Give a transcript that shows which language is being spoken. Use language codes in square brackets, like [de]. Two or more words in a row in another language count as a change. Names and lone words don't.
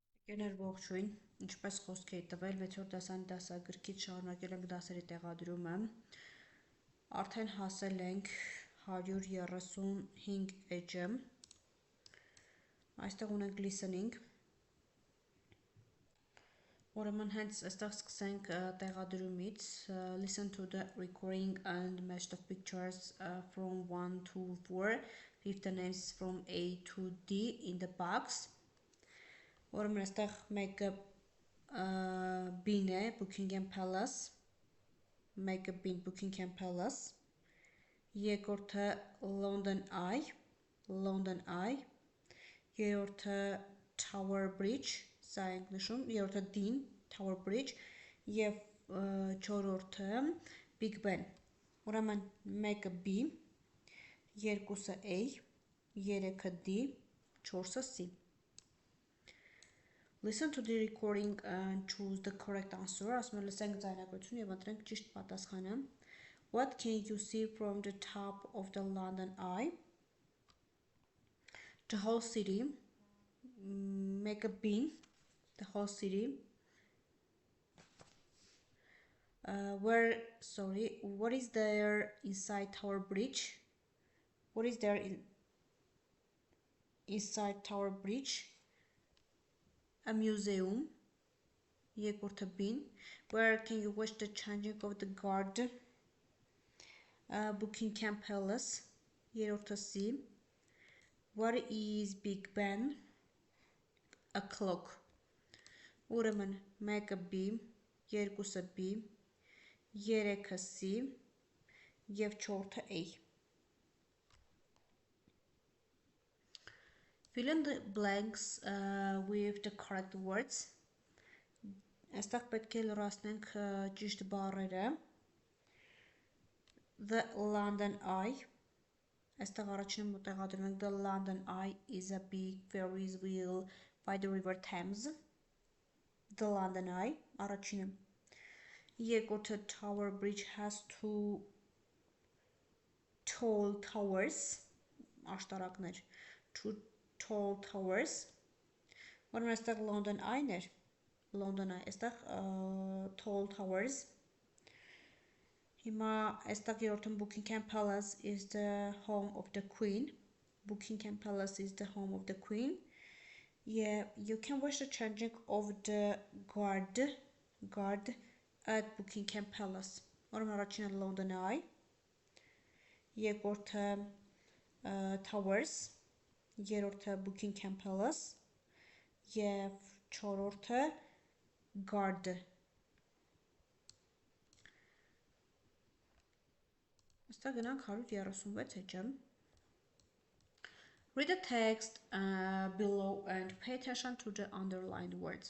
[hy] Ընկերներ ողջույն, ինչպես խոսք էի տվել 6-րդ դասանի դասագրքից շարունակել ենք դասերի տեղադրումը, արդեն հասել ենք 135 էջը, այստեղ ունենք listening, ուրեմն հենց այստեղ սկսենք տեղադրումից, [en] listen to the recording and match the pictures from 1 to 4, with the names from A to D in the box. [hy] Ուրեմն այստեղ մեկը B-ն է, Buckingham Palace, մեկը B-ն Buckingham Palace, երկրորդը London Eye, երրորդը Tower Bridge, սա ենք նշում, երրորդը D-ն, Tower Bridge, և չորրորդը Big Ben, ուրեմն մեկը B, երկուսը A, երեքը D, չորսը C. [en] Listen to the recording and choose the correct answer. [hy] Ասում եմ լսենք ձայնագրությունը և ընտրենք ճիշտ պատասխանը. [en] What can you see from the top of the London Eye? The whole city. Make a bin. The whole city. What is there inside Tower Bridge? What is there inside Tower Bridge? A museum. [hy] Երկրորդը B-ն. [en] Where can you watch the changing of the guard? Buckingham Palace. Երրորդը C. What is Big Ben? A clock. [hy] Ուրեմն մեկը B, երկուսը B, երեքը C և չորրորդը A. [en] Fill in the blanks with the correct words. [hy] Այստեղ պետք է լրացնենք ճիշտ բառերը. The London Eye. Այստեղ առաջինը տեղադրում ենք [en] The London Eye is a big Ferris wheel by the River Thames. The London Eye. [hy] Առաջինը. Երկրորդը [en] Tower Bridge has two tall towers. Աշտարակներ. Two tall towers. [hy] Ուրեմն այստեղ London Eye-ն էր, [en] London Eye, այստեղ tall towers. [hy] Հիմա այստեղ երրորդն [en] Buckingham Palace is the home of the Queen. Buckingham Palace is the home of the Queen. Yeah, you can watch the changing of the guard at Buckingham Palace. [hy] Ուրեմն առաջինը London Eye, երկրորդը Towers, երրորդը Buckingham Palace և չորրորդը Guard-ը։ Այստեղ գնանք 136 էջը։ [en] Read the text below and pay attention to the underlined words.